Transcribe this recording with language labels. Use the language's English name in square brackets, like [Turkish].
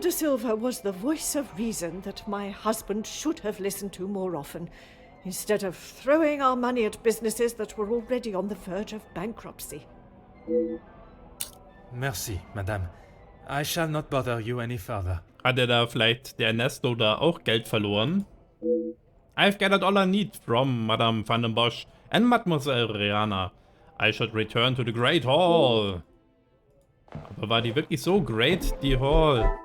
[English] De Silva was the voice of reason that my husband should have listened to more often, instead of throwing our money at businesses that were already on the verge of bankruptcy. [French] Merci, madame. [English] I shall not bother you any further. [German] Hatte da vielleicht der Ernesto da auch Geld verloren? [English] I've gathered all I need from Madame van den Bosch and Mademoiselle Rihanna. I should return to the Great Hall. [German] Aber war die wirklich so great, die Hall?